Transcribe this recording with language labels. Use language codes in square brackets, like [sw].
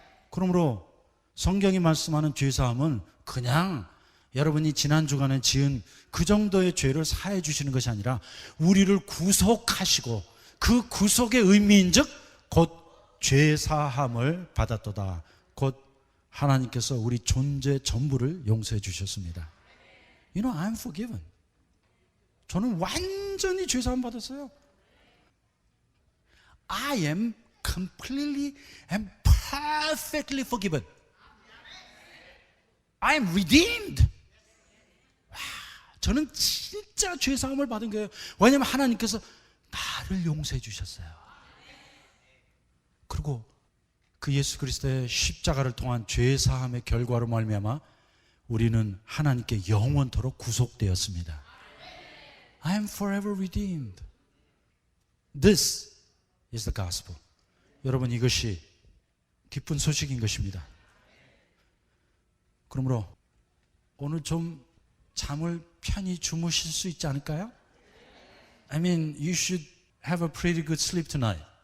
[ko] 그러므로 성경이 말씀하는 죄사함은 그냥 여러분이 지난 주간에 지은 그 정도의 죄를 사해 주시는 것이 아니라 우리를 구속하시고 그 구속의 의미인즉 곧 죄사함을 받았도다. 곧 하나님께서 우리 존재 전부를 용서해 주셨습니다. [en] You know, I'm forgiven. [ko] 저는 완전히 죄사함 받았어요. [en] I am completely and perfectly forgiven. I am redeemed. [ko] 저는 진짜 죄사함을 받은 거예요. 왜냐하면 하나님께서 나를 용서해 주셨어요. 그리고 그 예수 그리스도의 십자가를 통한 죄사함의 결과로 말미암아 우리는 하나님께 영원토록 구속되었습니다. [en] I am forever redeemed. This is the gospel. [ko] 여러분, 이것이 기쁜 소식인 것입니다. 그러므로 오늘 좀 잠을 편히 주무실 수 있지 않을까요? [en] I mean, you should have a pretty good sleep tonight.